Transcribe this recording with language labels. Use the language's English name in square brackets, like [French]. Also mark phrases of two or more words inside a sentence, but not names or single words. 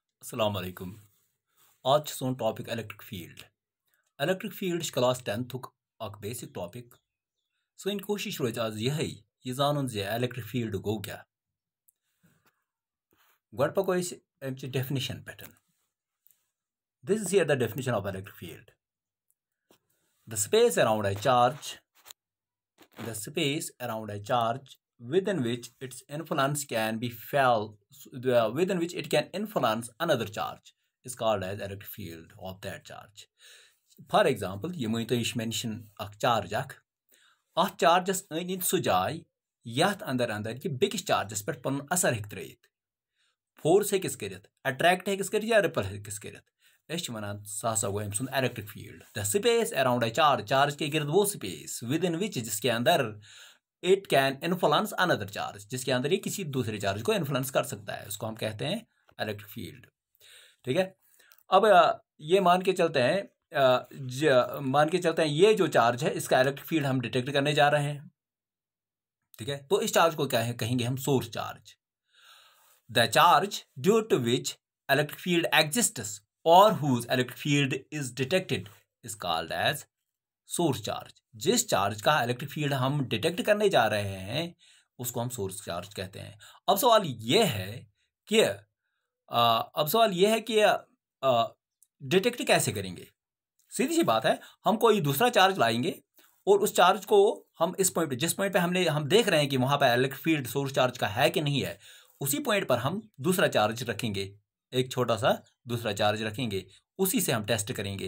[Arabic] السلام عليكم. [Kashmiri] आज छ सोन [English] topic electric field. electric field class 10th [Kashmiri] अक [English] basic topic. [Kashmiri] सोन कोशिश रोज आज यह जानन जे [English] electric field [Kashmiri] गो क्या। गड पको अमच डेफिनेशन पे। [English] This is here the definition of electric field. the space around a charge, the space around a charge within which its influence can be felt, within which it can influence another charge is called as electric field of that charge. For example, [Kashmiri] ये मुझे तो इश mention अख charge अथ चार्जस अंद सह जाय यथ अंदर अंदर कि बेकिस चार्जस पे पन असर हेक त्रित, फोर्स हेकिस करित, अट्रैक्ट हेकिस करित या रिपल हेकिस करित। वनान सह गो अम सुन [English] electric field. the space around a charge, [Hindi] चार्ज के गिर्द वो स्पेस [English] within which, [Hindi] जिसके अंदर [English] it can influence another charge, [Hindi] जिसके अंदर ये किसी दूसरे चार्ज को इन्फ्लुएंस कर सकता है, उसको हम कहते हैं [English] electric field. [Hindi] ठीक है, अब ये मान के चलते हैं ये जो चार्ज है इसका [English] electric field [Hindi] हम डिटेक्ट करने जा रहे हैं। ठीक है, तो इस चार्ज को क्या है कहेंगे हम [English] source charge. the charge due to which electric field exists और whose electric field is detected is called as source charge। [Hindi] जिस चार्ज का [English] electric field [Hindi] हम डिटेक्ट करने जा रहे हैं उसको हम [English] source charge [Hindi] कहते हैं। अब सवाल यह है कि डिटेक्ट कैसे करेंगे। सीधी सी बात है, हम कोई दूसरा चार्ज लाएंगे और उस चार्ज को हम जिस पॉइंट पे हम देख रहे हैं कि वहां पर [English] electric field source charge [Hindi] का है कि नहीं है, उसी पॉइंट पर हम दूसरा चार्ज रखेंगे, एक छोटा सा दूसरा चार्ज रखेंगे, उसी से हम टेस्ट करेंगे।